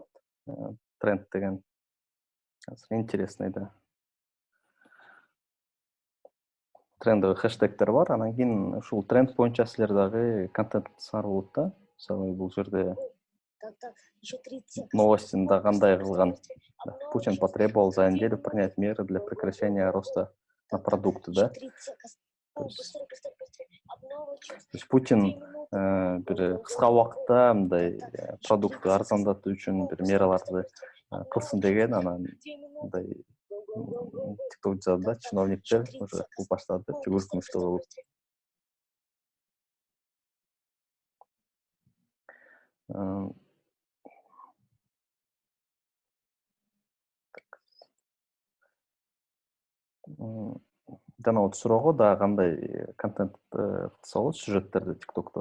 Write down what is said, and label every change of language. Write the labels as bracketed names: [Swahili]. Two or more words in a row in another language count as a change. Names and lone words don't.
[Kyrgyz] Тренд деген азыр интересный да. Трендовый хэштегтер бар, анан кийин ушул тренд боюнча силер дагы контент кылсаңар болот да. Мисалы бул жерде новостинда кандай кылган. [Russian] Путин потребовал за неделю принять меры для прекращения роста на продукты, да. [Kyrgyz] То есть Путин бир кыска убакытта мындай продуктты арзандатуу үчүн бир мераларды кылсын деген, анан мындай TikTok жазда чиновниктер уже кылып баштады деп өкүнүчтүү болуп. Жана вот суроого да кандай контент кылса болот сюжеттерди TikTok'то.